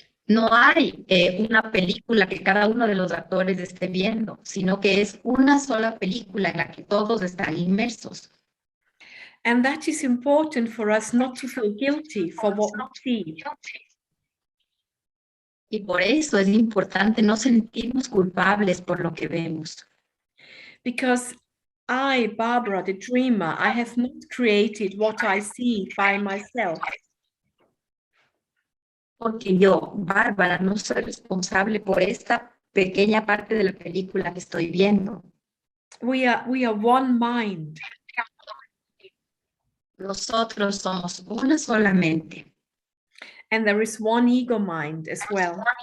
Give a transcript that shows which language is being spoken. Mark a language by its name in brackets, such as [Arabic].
[Spanish] No hay una película que cada uno de los actores esté viendo, sino que es una sola película en la que todos están inmersos. [English] And that is important for us not to feel guilty for what we see. [Spanish] Y por eso es importante no sentirnos culpables por lo que vemos. [English] Because I, Barbara, the dreamer, I have not created what I see by myself. [Spanish] Porque yo, Bárbara, no soy responsable por esta pequeña parte de la película que estoy viendo. [English] We are one mind. [Spanish] Nosotros somos una solamente. [English] And there is one ego mind as well.